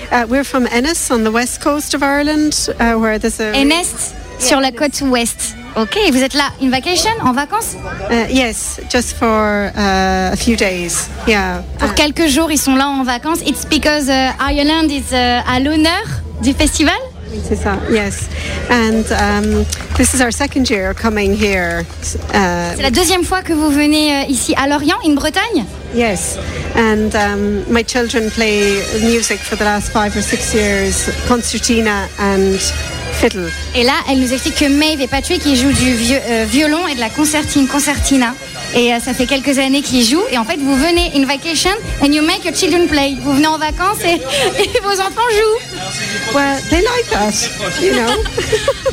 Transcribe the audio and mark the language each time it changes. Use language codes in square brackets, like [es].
[en] We're from Ennis, on the west coast of Ireland. Where there's a... [fr] Ennis, yeah, sur la côte ouest. Ok, vous êtes là [en] in vacation, [fr] en vacances? [en] Yes, just for a few days. Yeah. [fr] Pour quelques jours, ils sont là en vacances. [en] It's because Ireland is [fr] à l'honneur du festival. C'est ça. Yes. [en] And this is our second year coming here. [fr] C'est la deuxième fois que vous venez ici à Lorient, en Bretagne? [en] Yes. And my children play music for the last five or six years, concertina and fiddle. [fr] Et là, elle nous explique que Maeve et Patrick, ils jouent du violon et de la concertina. Et ça fait quelques années qu'ils jouent. Et en fait, vous venez [en] in vacation and you make your children play. [fr] Vous venez en vacances et vos enfants jouent. [en] Well, they like us, you know.